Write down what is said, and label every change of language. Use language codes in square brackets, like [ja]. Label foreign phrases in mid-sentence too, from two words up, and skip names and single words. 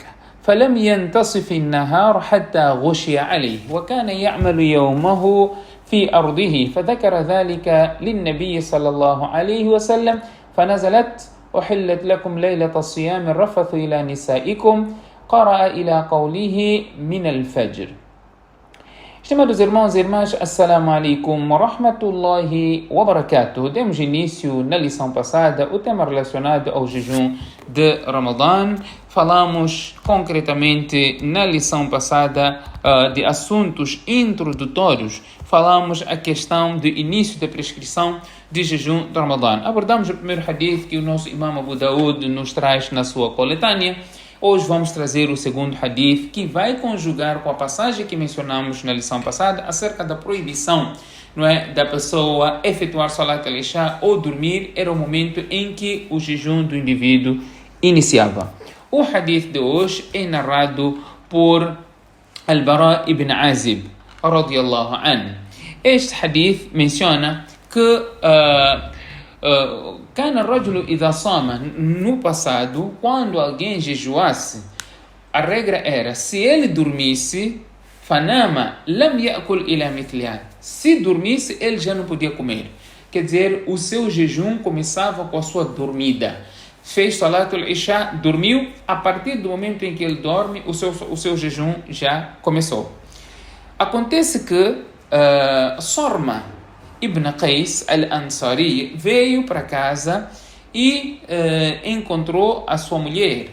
[ar] فلم ينتصف النهار حتى غشي عليه وكان يعمل يومه في أرضه فذكر ذلك للنبي صلى الله عليه وسلم فنزلت: أحلت لكم ليلة الصيام الرفث إلى نسائكم. قرأ إلى قوله من الفجر. [pt] Estimados irmãos e irmãs, [ar] السلام عليكم ورحمة الله وبركاته. [pt] Demos início na lição passada o tema relacionado ao jejum de Ramadã. Falamos concretamente na lição passada de assuntos introdutórios. Falamos a questão do início da prescrição de jejum de Ramadã. Abordamos o primeiro hadith que o nosso imam Abu Daud nos traz na sua coletânea. Hoje vamos trazer o segundo hadith que vai conjugar com a passagem que mencionamos na lição passada acerca da proibição, da pessoa efetuar [ar] صلاة العشاء [pt] ou dormir. Era o momento em que o jejum do indivíduo iniciava. O hadith de hoje é narrado por Al-Bara ibn Azib [ar] رضي الله عنه. [pt] Este hadith menciona que [ar] كان الرجل إذا صام, [pt] no passado, quando alguém jejuasse, a regra era: se ele dormisse, [ar] فنام لم يأكل إلى مثلها, [pt] se dormisse ele já não podia comer. Quer dizer, o seu jejum começava com a sua dormida. Fez [ar] صلاة العشاء, [pt] dormiu, a partir do momento em que ele dorme, o seu jejum já começou. Acontece que Sorma Ibn Qais al-Ansari veio para casa e encontrou a sua mulher.